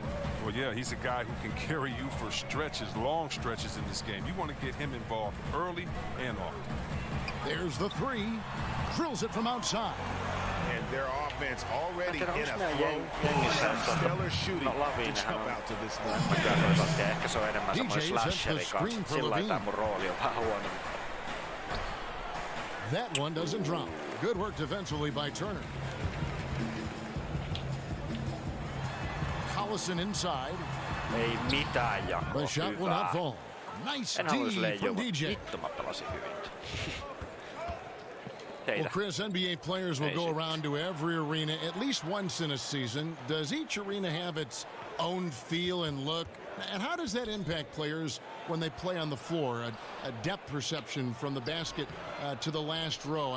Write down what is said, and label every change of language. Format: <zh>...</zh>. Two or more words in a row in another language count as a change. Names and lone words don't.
<en>Well, yeah, he's a guy who can carry you for stretches, long stretches in this game. You want to get him involved early and often. There's the 3. Drills it from outside. And their offense already in a flow. Stellar shooting to jump out to this league.</en> <fi>Ehkä se on enemmän semmoinen slasheri kanssa. Sillä lailla tämä mun rooli on vähän huono.</fi> <en>That one doesn't drop. Good work defensively by Turner. Collison inside.</en> <fi>Ei mitään jakoa.</fi> <en>The shot will not fall. Nice D from DJ.</en> <fi>Vittu mä pelasin hyvin.</fi> <en>Well, Chris, NBA players will go around to every arena at least once in a season. Does each arena have its own feel and look? And how does that impact players when they play on the floor? A depth perception from the basket to the last row.</en>